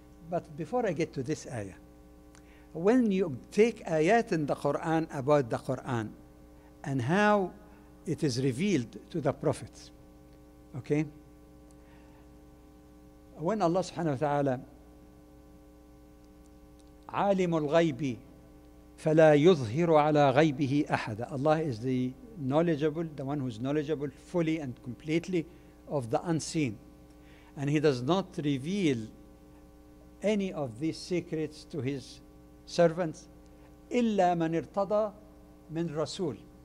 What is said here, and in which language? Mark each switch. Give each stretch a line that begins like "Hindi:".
English: But before I get to this ayah, when you take ayat in the Quran about the Quran and how it is revealed to the prophets, okay?
Arabic: When Allah subhanahu wa ta'ala عالم الغيب فلا يظهر على غيبه أحد.
English: Allah is the knowledgeable, the one who's knowledgeable fully and completely of the unseen. And He does not reveal any of these secrets to His servants
Arabic: إلا من ارتضى من رسول.